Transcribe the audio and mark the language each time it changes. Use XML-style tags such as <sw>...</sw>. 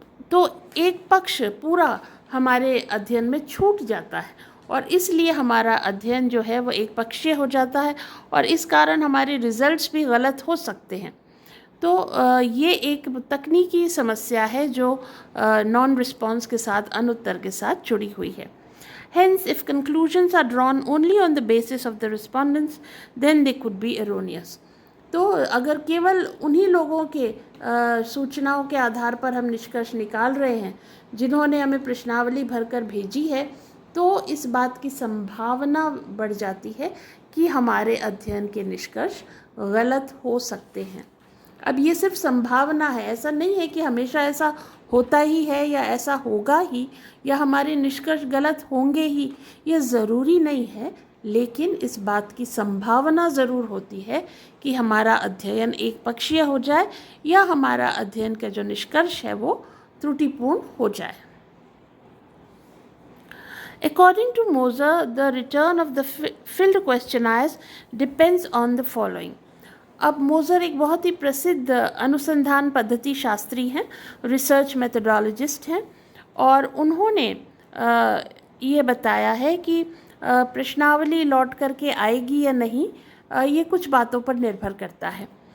<hi>तो एक पक्ष पूरा हमारे अध्ययन में छूट जाता है और इसलिए हमारा अध्ययन जो है वो एक पक्षीय हो जाता है और इस कारण हमारे रिजल्ट्स भी गलत हो सकते हैं। तो ये एक तकनीकी समस्या है जो नॉन रिस्पॉन्स के साथ, अनुत्तर के साथ जुड़ी हुई है।</hi> <en>Hence, if conclusions are drawn only on the basis of the respondents, then they could be erroneous.</en> <hi>तो अगर केवल उन्हीं लोगों के सूचनाओं के आधार पर हम निष्कर्ष निकाल रहे हैं जिन्होंने हमें प्रश्नावली भरकर भेजी है, तो इस बात की संभावना बढ़ जाती है कि हमारे अध्ययन के निष्कर्ष गलत हो सकते हैं। अब ये सिर्फ संभावना है, ऐसा नहीं है कि हमेशा ऐसा होता ही है या ऐसा होगा ही या हमारे निष्कर्ष गलत होंगे ही, ये ज़रूरी नहीं है, लेकिन इस बात की संभावना ज़रूर होती है कि हमारा अध्ययन एक पक्षीय हो जाए या हमारा अध्ययन का जो निष्कर्ष है वो त्रुटिपूर्ण हो जाए।</hi> <en>According to Moser, the return of the filled questionnaires depends on the following.</en> <hi>अब मोज़र एक बहुत ही प्रसिद्ध अनुसंधान पद्धति शास्त्री हैं, रिसर्च मेथोडोलॉजिस्ट हैं, और उन्होंने ये बताया है कि प्रश्नावली लौट करके आएगी या नहीं, ये कुछ बातों पर निर्भर करता है।</hi>